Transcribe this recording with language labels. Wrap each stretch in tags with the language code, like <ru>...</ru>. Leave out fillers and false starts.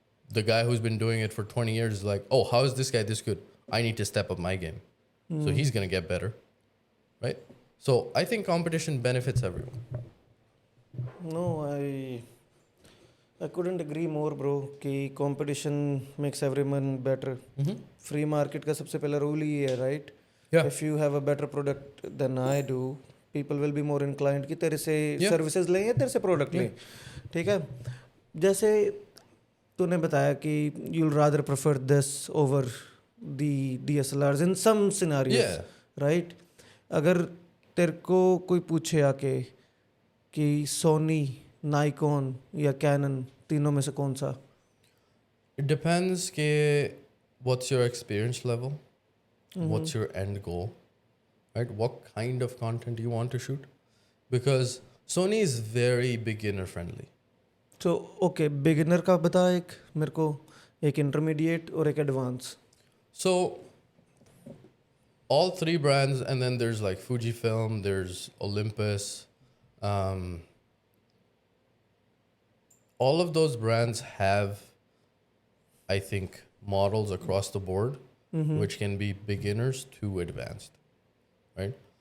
<en>The guy who's been doing it for 20 years is like, oh, how is this guy this good? I need to step up my game. So he's going to get better, right? So I think competition benefits everyone. No, I couldn't agree more, bro. कि competition makes everyone better.</en> <hi>Free market का सबसे पहला rule ही है, right?</hi> <en>Yeah. If you have a better product than I do, people will be more inclined</en> <hi>कि तेरे से services लें या तेरे से product लें, ठीक है? जैसे तूने बताया कि</hi> <en>you'll rather prefer this over the DSLRs in some scenarios, Yeah. right?</en> <hi>अगर तेरे को कोई पूछे आके कि सोनी, नाइकॉन या कैनन तीनों में से कौन सा?</hi> <en>It depends के what's your experience level, what's your end goal, right? What kind of content you want to shoot? Because Sony is very beginner friendly.</en> <hi>So okay, beginner का बता एक मेरे को, एक intermediate और एक advance.</hi> <en>So all three brands, and then there's like Fujifilm, there's Olympus. All of those brands have, I think, models across the board, which can be beginners to advanced, right?</en>